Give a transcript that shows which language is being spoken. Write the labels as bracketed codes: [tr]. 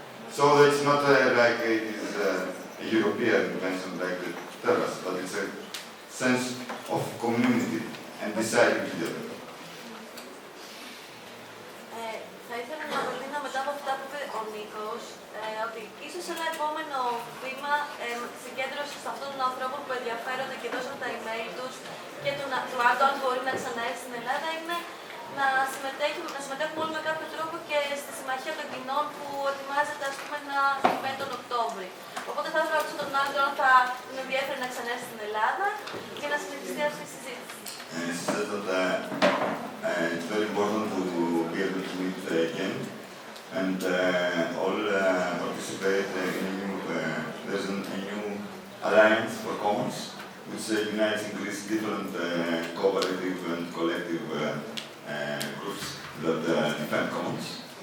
[en] So it's not like it is a European invention like the terrace, but it's a sense of community and deciding together. [el] Θα ήθελα να προτείνω μετά από αυτά που είπε ο Νίκος, ότι ίσως ένα επόμενο βήμα συγκέντρωση αυτών των ανθρώπων που ενδιαφέρονται και δώσαν τα email τους και του Aldo, αν μπορεί να ξαναέρθει στην Ελλάδα, είναι να συμμετέχουμε όλοι με κάποιο τρόπο και στη Συμμαχία των Κοινών που ετοιμάζεται, ας πούμε, να γίνει τον Οκτώβρη. Οπότε θα ήθελα να ρωτήσω τον Aldo αν θα είναι ενδιαφέρει να ξαναέρθει στην Ελλάδα και να συνεχιστεί αυτή η συζήτηση. [en] It's very important to be able to meet again and all participate in a new, there's a new alliance for commons which unites in Greece different cooperative and collective groups that defend commons.